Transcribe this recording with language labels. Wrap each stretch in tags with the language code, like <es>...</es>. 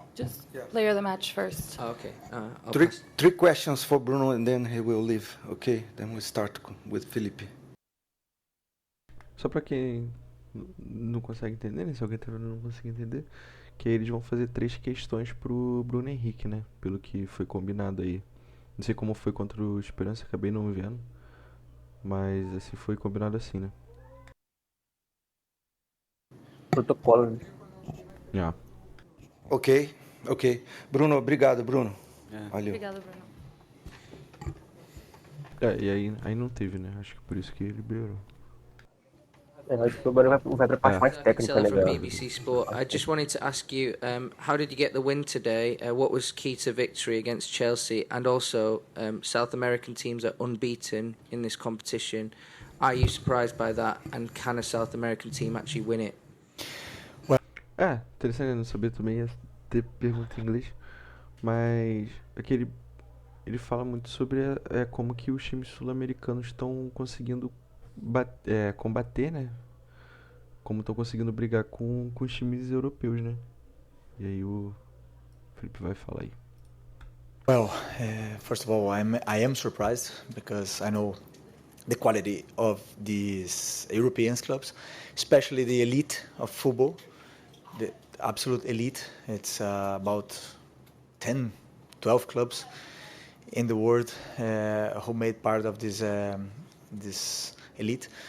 <en>Just player the match first. Oh, okay. I'll Three, pass. three questions for Bruno and then he will leave. Okay, then we start with Felipe.</en> <pt>Só pra quem não consegue entender, né? Se alguém tá vendo e não consegue entender, que aí eles vão fazer 3 questões pro Bruno Henrique, né? Pelo que foi combinado aí. Não sei como foi contra o Esperança, acabei não vendo. Mas assim, foi combinado assim, né? Protocolo, né? Já. Ok. Bruno, obrigado, Bruno. Valeu. Obrigada, Bruno. E aí não teve, né? Acho que por isso que ele liberou. Acho que agora vai pra parte mais técnica, Silla né,</pt> <en>from</en> <pt>galera?</pt> <en>BBC Sport. I just wanted to ask you, how did you get the win today? What was key to victory against Chelsea? And also, South American teams are unbeaten in this competition. Are you surprised by that? And can a South American team actually win it?</en> <pt>Interessante não saber também, ia ter pergunta em inglês. Mas aqui ele fala muito sobre como que os times sul-americanos estão conseguindo combater, né? Como estão conseguindo brigar com os times europeus, né? E aí o Felipe vai falar aí.</pt> <en>Well, first of all, I am surprised because I know the quality of these European clubs, especially the elite of football, the absolute elite. It's about 10, 12 clubs in the world who made part of this elite.</en>